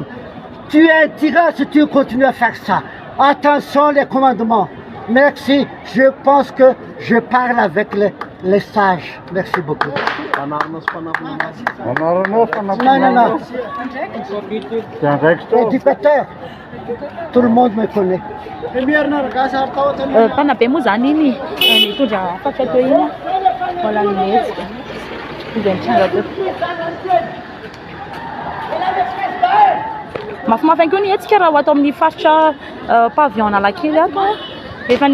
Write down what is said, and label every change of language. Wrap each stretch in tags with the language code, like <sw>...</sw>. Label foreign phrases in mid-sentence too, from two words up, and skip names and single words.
<fr>Tu es un tyran si tu continues à faire ça. Attention les commandements. Merci. Je pense que je parle avec les sages. Merci beaucoup. Non. Éducateur. Tout le monde me connaît.</fr> <mg>Panabe moa zany iny mitondra afaka teo iny mbola mihetsika izay mitranga teo mafimafy ihany koa ny hetsika raha ho atao amin'ny faritra pavillon Analakely ato efa</mg>